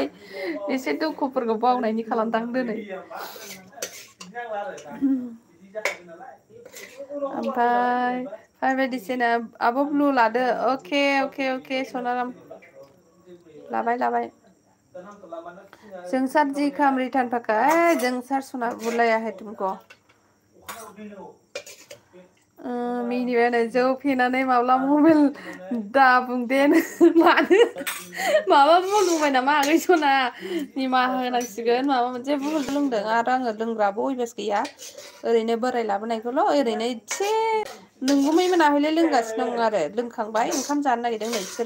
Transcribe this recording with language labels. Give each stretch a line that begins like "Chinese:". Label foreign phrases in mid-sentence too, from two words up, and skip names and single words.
Bodo: एसे दुखुफोरखौ बावनायनि खालामदां दिनै। ओमफ्राय बायदिसिना आब' ब्लु लादो। अके सनाराम लाबाय। जोंसार जी खाम रिटार्न पक्का।
Hindi: जोंसार सुना बुलाया है तुमको।
Bodo: मिनिबाय जौ फेनानै माब्ला मबाइल दा बुंदे मानो माबा बुंल बुंबाय नामा आगै सना? निमाहा होनांसिगोन, माबा मोनसे बुहुल लोंदों आरो आङो लोंग्राबो अयभास गैया। ओरैनो बोराय लाबोनायखौल' ओरैनो एसे नोंगुमै मोनाहैलाय लोंगासिनो दं आरो लोंखांबाय ओंखाम जानो नागिरदों नै बिसोरो।